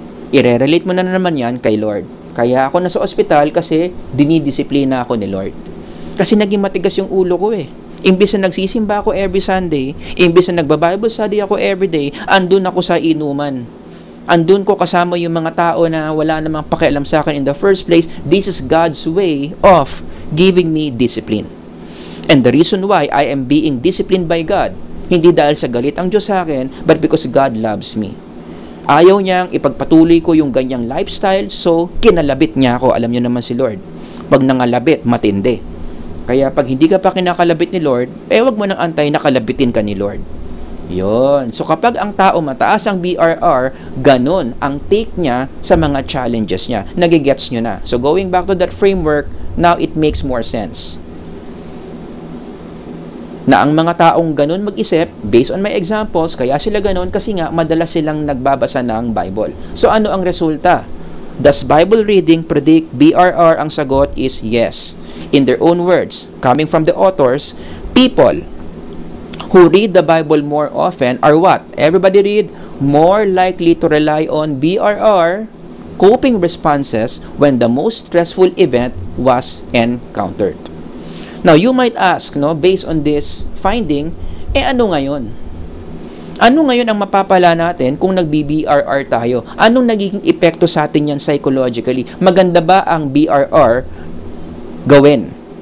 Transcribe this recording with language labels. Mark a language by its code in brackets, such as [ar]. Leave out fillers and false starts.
[tl] I-relate mo na naman yan kay Lord. Kaya ako nasa ospital kasi dinidisiplina ako ni Lord. Kasi naging matigas yung ulo ko eh. Imbis na nagsisimba ako every Sunday, imbis na nagba-Bible study ako every day, andun ako sa inuman. Andun ko kasama yung mga tao na wala namang pakialam sa akin [en] in the first place. This is God's way of giving me discipline. And the reason why I am being disciplined by God, [tl] hindi dahil sa galit ang Diyos sa akin, [en] but because God loves me. [tl] Ayaw niyang ipagpatuloy ko yung ganyang lifestyle, so kinalabit niya ako. Alam niyo naman si Lord. Pag nangalabit, matindi. Kaya pag hindi ka pa kinakalabit ni Lord, wag mo nang antay na kalabitin ka ni Lord. Yon. So kapag ang tao mataas ang BRR, ganun ang take niya sa mga challenges niya. Nagigets nyo na. [en] So going back to that framework, now it makes more sense. [tl] Na ang mga taong ganun mag-isip, based on my examples, kaya sila ganun kasi nga madalas silang nagbabasa ng Bible. So ano ang resulta? [en] Does Bible reading predict BRR? [tl] Ang sagot [en] is yes. In their own words, coming from the authors, people who read the Bible more often are what? Everybody read? More likely to rely on BRR, coping responses, when the most stressful event was encountered. Now, you might ask, based on this finding, [tl] ano ngayon? Ano ngayon ang mapapala natin kung nagbi-BRR tayo? Anong nagiging epekto sa atin yan psychologically? Maganda ba ang BRR gawin?